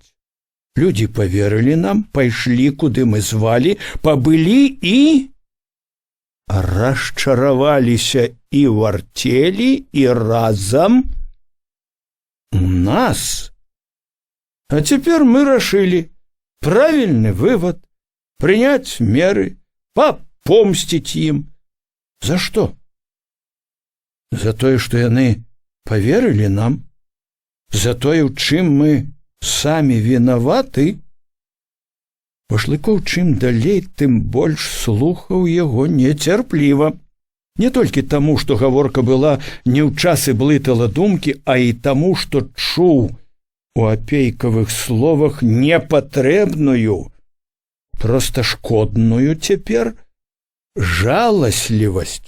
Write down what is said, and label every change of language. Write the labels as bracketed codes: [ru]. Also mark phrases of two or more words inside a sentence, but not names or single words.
[be] Людзі паверылі нам, пайшлі, куды мы звалі, пабылі і расчараваліся і ў арцелі, і разам у нас. А цяпер мы рашылі [ru] правильный вывод, принять меры, попомстить им. За что? [be] За тое, што яны поверили нам, за тое, у чым мы самі вінаваты. Башлыков чым далей, тым больш слухаў яго нецярпліва. Не толькі таму, што гаворка была не ў час і блытала думкі, а і таму, што чуў у апейкавых словах непатрэбную, проста шкодную цяпер жаласлівасць.